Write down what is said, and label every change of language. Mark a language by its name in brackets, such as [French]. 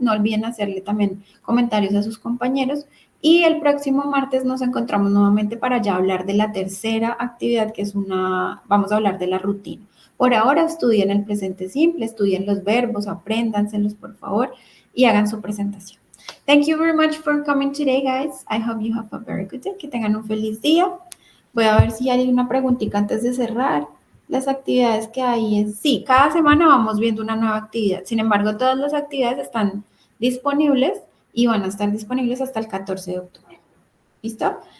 [Spanish] No olviden hacerle también comentarios a sus compañeros. Y el próximo martes nos encontramos nuevamente para ya hablar de la tercera actividad, que es vamos a hablar de la rutina. Por ahora estudien el presente simple, estudien los verbos, apréndanselos, por favor, y hagan su presentación. [English] Thank you very much for coming today, guys. I hope you have a very good day. [Spanish] Que tengan un feliz día. Voy a ver si hay una preguntita antes de cerrar. Las actividades que hay sí, cada semana vamos viendo una nueva actividad. Sin embargo, todas las actividades están disponibles y van a estar disponibles hasta el 14 de octubre. ¿Listo?